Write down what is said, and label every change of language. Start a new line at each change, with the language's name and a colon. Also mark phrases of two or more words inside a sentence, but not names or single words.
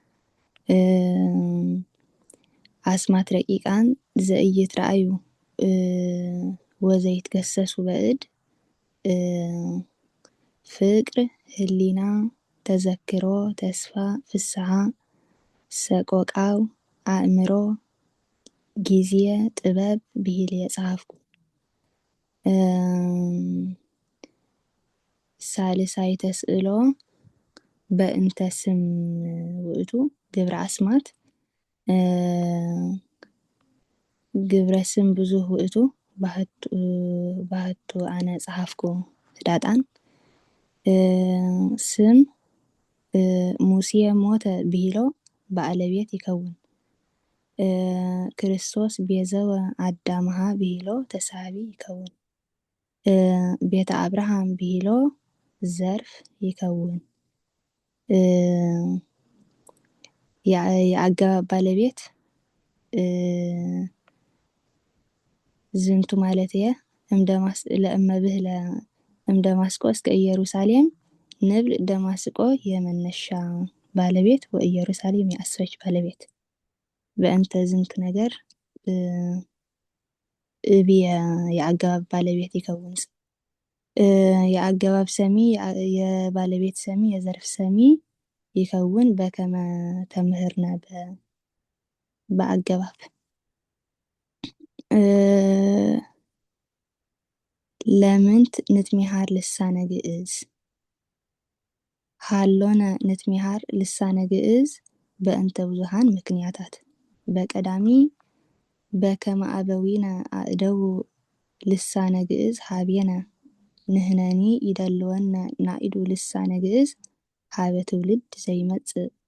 Geez: አስማት ረቂቃን ዘኢይትረአዩ ወዘይትገሰሱ በእድ ፍቅር ህሊና ተዘክሮ ተስፋ ፍስሐ ሰቆቃው አእምሮ ጊዜ ጥበብ
Amharic: ብዬ የጻፍኩ
Geez: ሳልሳይ ተስእሎ በእንተ ስም ውእቱ ግብረ አስማት ግብረ ስም ብዙህ ውእቱ ባህቱ አነ ጸሐፍኩ ህዳጣን ስም ሙሴ ሞተ ብሂሎ ባለቤት ይከውን ክርስቶስ ቤዘወ አዳምሃ ብሂሎ ተሳቢ ይከውን ቤተ አብርሃም ብሂሎ ዘርፍ ይከውን
Amharic: የአገባብ ባለቤት
Geez: ዝንቱ ማለት ለእመብህለ እምደማስቆ እስከ ኢየሩሳሌም ንብል ደማስቆ
Amharic: የመነሻ ባለቤት
Geez: ወኢየሩሳሌም
Amharic: የአስፈች ባለቤት
Geez: በእንተ ዝንቱ ነገር እብየ
Amharic: የአገባብ ባለቤት
Geez: ይከውን
Amharic: የአገባብ ሰሚ የባለቤት ሰሚ የዘርፍ ሰሚ
Geez: ይከውን በከመ ተምህርነ በአገባብ ለምንት ንትሚሃር ልሳነ ግዕዝ ሃሎነ ንትሚሃር ልሳነ ግዕዝ በእንተ ብዙሃን ምክንያታት በቀዳሚ በከመ አበዊነ አእደው ልሳነ ግዕዝ ሀቤነ ንህነኒ ይደልወነ ናኢዱ ልሳነ ግዕዝ ሀበ ትውልድ ዘይመጽእ